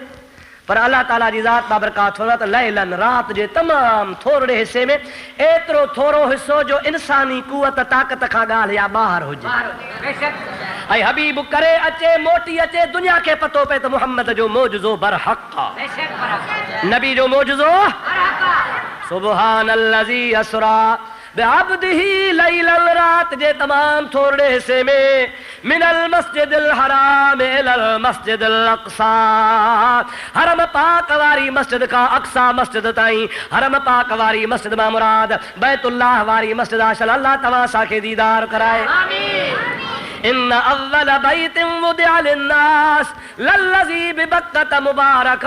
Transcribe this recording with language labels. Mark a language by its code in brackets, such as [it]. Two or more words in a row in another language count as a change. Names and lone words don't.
[sd] पर अल्लाह ताला जी ज़ात बाबरकात फरमात लैलन रात जे तमाम थोरे हिस्से में, एतिरो थोरो हिस्सो जो इंसानी कुवत ताक़त खां ॻाल्हि या ॿाहिरि हुजे ऐं हबीब करे अचे मोटी अचे, दुनिया खे पतो पए त मुहम्मद जो मौजज़ो बरहक़ आहे, नबी जो मौजज़ो। [ar] سبحان الذي أسرى بعبده [sd] लैलन रात जे तमाम थोरे हिस्से में [ar] من المسجد الحرام إلى المسجد الأقصى [sd] हरम पाक वारी मस्जिद का अक़सा मस्जिद ताईं। हरम पाक वारी मस्जिद मां मुराद बैतुल्लाह वारी मस्जिद आहे। अल्लाह तव्हां असांखे दीदार कराए। आमीन। [ar] إن أول بيت وضع للناس للذي ببكة مباركا.